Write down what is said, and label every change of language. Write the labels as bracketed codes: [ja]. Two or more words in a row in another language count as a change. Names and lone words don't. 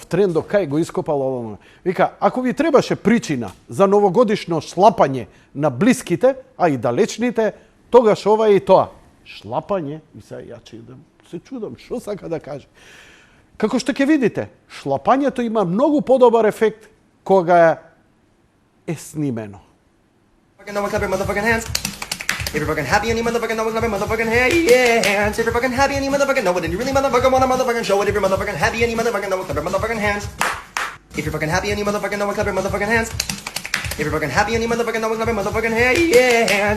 [mk] Трендо кај го ископал ова. Вика, ако ви требаше причина за новогодишно шлапање на блиските, а и далечните, тогаш ова е и тоа. Шлапање, и сега ја идам, се чудам, што сака да каже. Како што ќе видите, шлапањето има многу подобар ефект кога е снимено. [en] No one clap your motherfucking hands. If you're fucking happy and you motherfucking know it, clap your motherfucking hands. If you're fucking happy and you motherfucking know it, and you really motherfucking wanna motherfucking show it. If you're motherfucking happy and you motherfucking know it, clap your motherfucking hands. If you're fucking happy and you motherfucking know it, clap your motherfucking hands. If you're fucking happy and you motherfucking know it, clap your motherfucking hands.